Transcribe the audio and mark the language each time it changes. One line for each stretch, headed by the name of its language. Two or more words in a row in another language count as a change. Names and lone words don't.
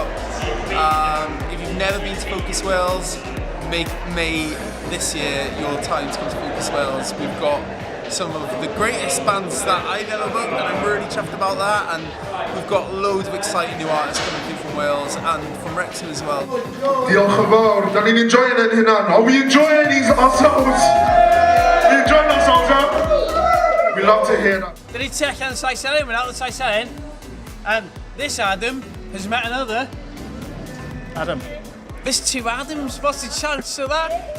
English: If you've never been to Focus Wales, make May this year your time to come to Focus Wales. We've got some of the greatest bands that I've ever booked, and I'm really chuffed about that. And we've got loads of exciting new artists coming through from Wales and from Wrexham as well.
Welsh: Diolch yn fawr, da ni'n
English: enjoying it
Welsh: hynna.
English: Are we enjoying ourselves? We enjoying ourselves, yeah? We love to hear that. Did he take on the side selling? We're out the side selling. And this Adam has met another Adam. There's two Adams. What's the chance of that?